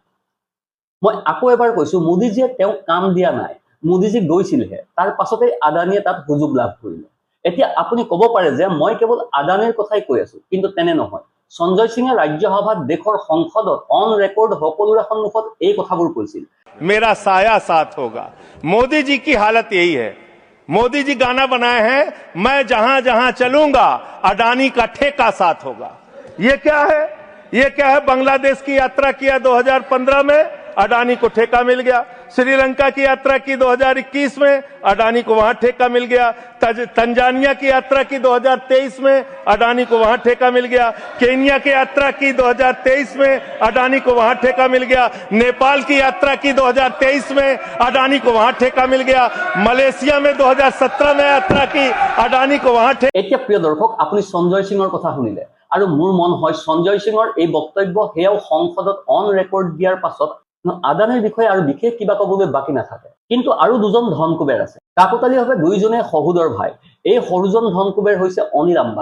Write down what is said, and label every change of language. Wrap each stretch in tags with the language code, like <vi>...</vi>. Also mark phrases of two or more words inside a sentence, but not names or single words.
<as>মই আকৌ এবাৰ কৈছো, মোদীজীয়ে তেওঁক কাম দিয়া নাই, মোদীজী গৈছিলহে। তাৰ পাছতেই আদানীয়ে তাত সুযোগ লাভ কৰিলে। এতিয়া আপুনি ক'ব পাৰে যে মই কেৱল আদানীৰ কথাই কৈ আছো, কিন্তু তেনে নহয়। সঞ্জয় সিঙে ৰাজ্যসভাত দেশৰ সংসদত</as> <en>on record</en> <as>সকলোৰে সন্মুখত এই কথাবোৰ কৈছিল।</as> <hi>मेरा साया साथ होगा। मोदी जी की हालत यही है। मोदी जी गाना बनाए हैं, मैं जहां जहां चलूंगा अडानी का ठेका साथ होगा। ये क्या है? ये क्या है? बांग्लादेश की यात्रा किया 2015 में, अडानी को ठेका मिल गया। श्रीलंका की यात्रा की 2021 में, अडानी को वहां ठेका मिल गया। तंजानिया की यात्रा की 2023 में, अडानी को वहां ठेका मिल गया। केन्या की यात्रा की 2023 में, अडानी को वहां ठेका मिल गया। नेपाल की यात्रा की 2023 में, अडानी को वहां ठेका मिल गया। मलेशिया में 2017 में यात्रा की, अडानी को वहां ठेका।</hi> <as>এতিয়া প্ৰিয় দৰ্শক, আপুনি সঞ্জয় সিঙৰ কথা শুনিলে, আৰু মোৰ মন হয় সঞ্জয় সিঙৰ এই বক্তব্য সেয়াও সংসদত</as> <en>on record</en> <as>দিয়াৰ পাছত আদানীৰ বিষয়ে আৰু বিশেষ কিবা ক'বলৈ বাকী নাথাকে। কিন্তু আৰু দুজন ধনকুবেৰ আছে। কাকতালীয়ভাৱে দুইজনে সহোদৰ ভাই। এই সৰুজন ধনকুবেৰ হৈছে অনিল আম্বানী।</as>